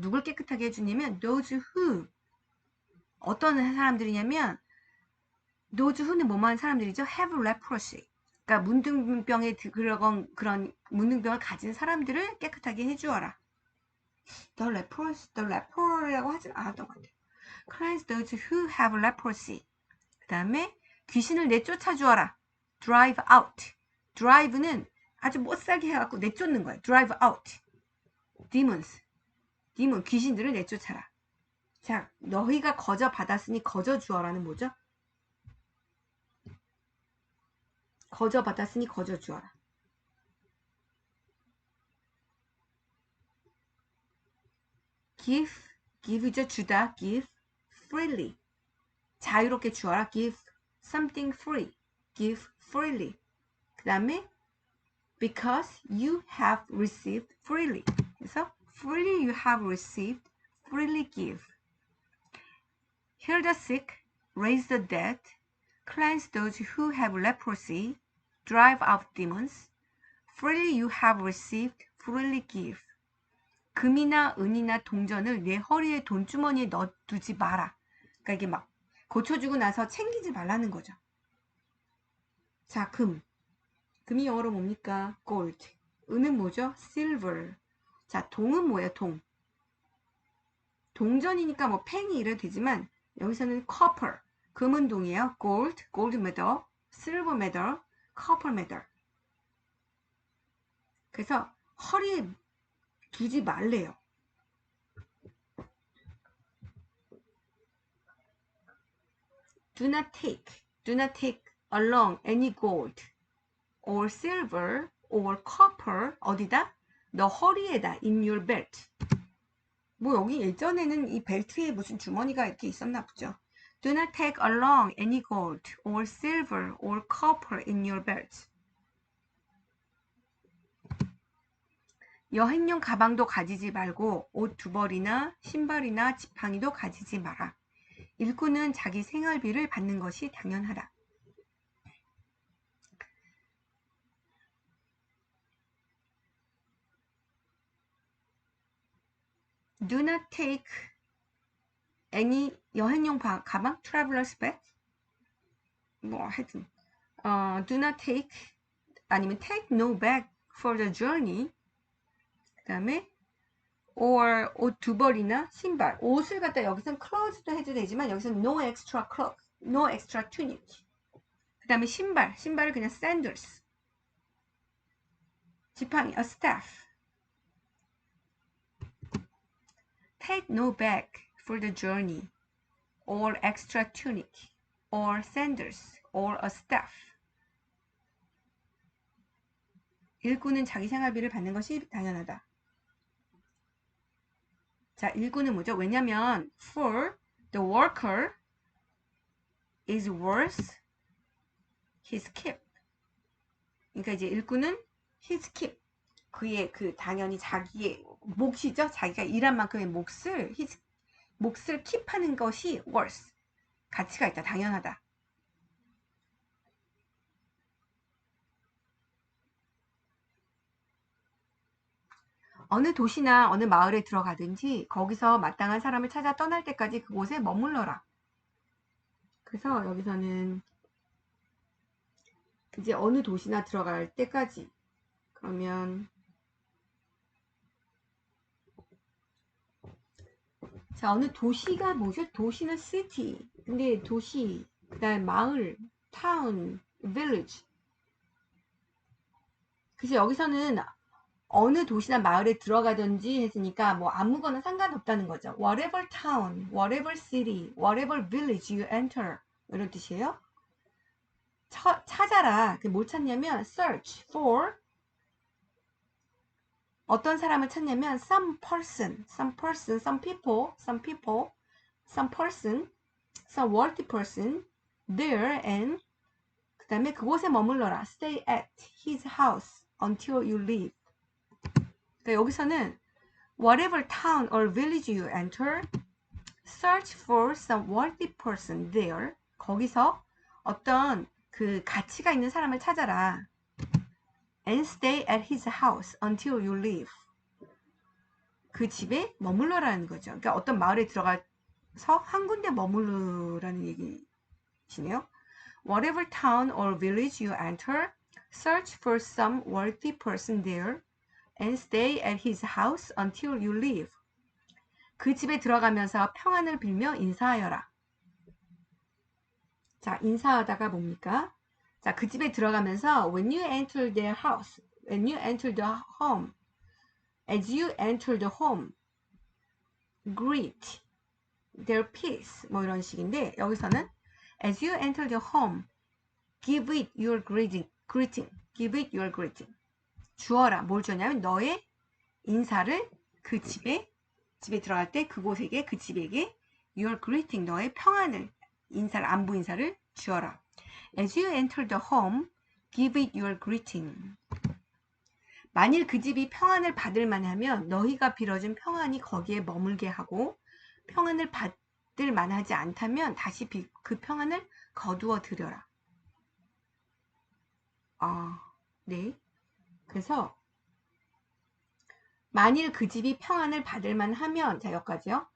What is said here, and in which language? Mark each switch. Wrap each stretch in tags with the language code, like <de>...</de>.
<ko>누굴 깨끗하게 해주냐면</ko> <en>those who.</en> <ko>어떤 사람들이냐면 those who는 뭐만 사람들이죠?</ko> <en>have leprosy.</en> <ko>그러니까 문둥병에 그런 문둥병을 가진 사람들을 깨끗하게 해주어라.</ko> <en>the lepro</en> <ko>라고 하지 않았던 것 같아요.</ko> <en>Cleanse those who have leprosy.</en> <ko>그 다음에 귀신을 내쫓아 주어라.</ko> <en>Drive out.</en> <ko>Drive는 아주 못살게 해갖고 내쫓는 거예요.</ko> <en>Drive out. Demons.</en> <ko>귀신들을 내쫓아라. 자, 너희가 거저 받았으니 거저 주어라는 뭐죠? 거저 받았으니 거저 주어라. give죠. 주다.</ko> <en>give. freely.</en> <ko>자유롭게 주어라.</ko> <en>give something free. give freely.</en> <ko>그 다음에</ko> <en>because you have received freely. 그래서 freely you have received, freely give. Heal the sick, raise the dead, cleanse those who have leprosy, drive out demons. Freely you have received, freely give.</en> <ko>금이나 은이나 동전을 내 허리에 돈주머니에 넣어두지 마라. 그러니까 이게 막 고쳐주고 나서 챙기지 말라는 거죠. 자, 금이 영어로 뭡니까? gold. 은은 뭐죠? silver. 자, 동은 뭐예요? 동전이니까 뭐 펜이 이래도 되지만 여기서는 copper. 금은 동이에요.</ko> <en>gold medal, silver medal, copper medal.</en> <ko>그래서 허리에 두지 말래요.</ko> <en>Do not take along any gold or silver or copper</en> <ko>어디다? 너 허리에다</ko> <en>in your belt.</en> <ko>뭐 여기 예전에는 이 벨트에 무슨 주머니가 이렇게 있었나 보죠.</ko> <en>Do not take along any gold or silver or copper in your belt.</en> <ko>여행용 가방도 가지지 말고 옷 두 벌이나 신발이나 지팡이도 가지지 마라. 일꾼은 자기 생활비를 받는 것이 당연하다.</ko> <en>Do not take any</en> <ko>여행용 가방,</ko> <en>traveler's bag.</en> <ko>뭐 하여튼</ko> <en>do not take</en> <ko>아니면</ko> <en>take no bag for the journey.</en> <ko>그 다음에 or 옷 두 벌이나 신발. 옷을 갖다 여기서는 clothes도 해도 되지만 여기서는</ko> <en>no extra clothes, no extra tunic.</en> <ko>그 다음에 신발을 그냥 sandals.</ko> <en>지팡이, a staff. Take no bag for the journey, or extra tunic, or sandals, or a staff.</en> <ko>일꾼은 자기 생활비를 받는 것이 당연하다. 자, 일꾼은 뭐죠? 왜냐면</ko> <en>for the worker is worth his keep.</en> <ko>그러니까 이제 일꾼은</ko> <en>his keep.</en> <ko>그의 당연히 자기의 몫이죠. 자기가 일한 만큼의 몫을 킵하는 것이 worth. 가치가 있다. 당연하다. 어느 도시나 어느 마을에 들어가든지 거기서 마땅한 사람을 찾아 떠날 때까지 그곳에 머물러라. 그래서 여기서는 이제 어느 도시나 들어갈 때까지 그러면 자, 어느 도시가 뭐죠? 도시는 city. 근데 도시, 그 다음에 마을, town, village. 그래서 여기서는 어느 도시나 마을에 들어가든지 했으니까 뭐 아무거나 상관없다는 거죠.</ko> <en>Whatever town, whatever city, whatever village you enter.</en> <ko>이런 뜻이에요. 찾아라. 뭘 찾냐면</ko> <en>search for</en> <ko>어떤 사람을 찾냐면</ko> <en>some person, some people, some person, some worthy person, there and</en> <ko>그 다음에 그곳에 머물러라.</ko> <en>Stay at his house until you leave.</en> <ko>그러니까 여기서는</ko> <en>whatever town or village you enter, search for some worthy person there.</en> <ko>거기서 어떤 그 가치가 있는 사람을 찾아라.</ko> <en>And stay at his house until you leave.</en> <ko>그 집에 머물러라는 거죠. 그러니까 어떤 마을에 들어가서 한 군데 머물러라는 얘기시네요.</ko> <en>Whatever town or village you enter, search for some worthy person there and stay at his house until you leave.</en> <ko>그 집에 들어가면서 평안을 빌며 인사하여라. 자, 인사하다가 뭡니까? 자, 그 집에 들어가면서</ko> <en>when you enter their house, when you enter the home, as you enter the home, greet their peace.</en> <ko>뭐 이런 식인데 여기서는</ko> <en>as you enter the home, give it your greeting. Give it your greeting.</en> <ko>주어라. 뭘 주냐면 너의 인사를 그 집에 들어갈 때 그곳에게 그 집에게</ko> <en>your greeting</en> <ko>너의 평안을 인사를 안부 인사를 주어라.</ko> <en>As you enter the home, give it your greeting.</en> <ko>만일 그 집이 평안을 받을 만하면 너희가 빌어준 평안이 거기에 머물게 하고 평안을 받을 만하지 않다면 다시 그 평안을 거두어 드려라. 네. 그래서 만일 그 집이 평안을 받을 만하면 자 여기까지요.</ko>